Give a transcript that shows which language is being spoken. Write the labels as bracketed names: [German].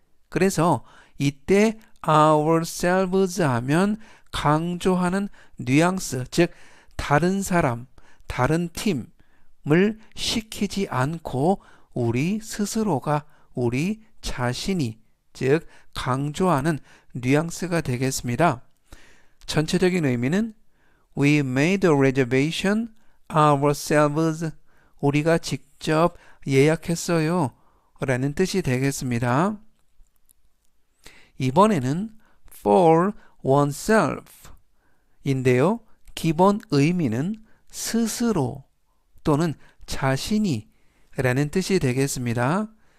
[Korean] 그래서 이때 ourselves 하면 강조하는 뉘앙스, 즉 다른 사람, 다른 팀을 시키지 않고 우리 스스로가, 우리 자신이, 즉 강조하는 뉘앙스가 되겠습니다. [English] 전체적인 의미는 We made a reservation ourselves. [Korean] 우리가 직접 예약했어요 라는 뜻이 되겠습니다. 이번에는 for oneself 인데요. 기본 의미는 스스로 또는 자신이 라는 뜻이 되겠습니다.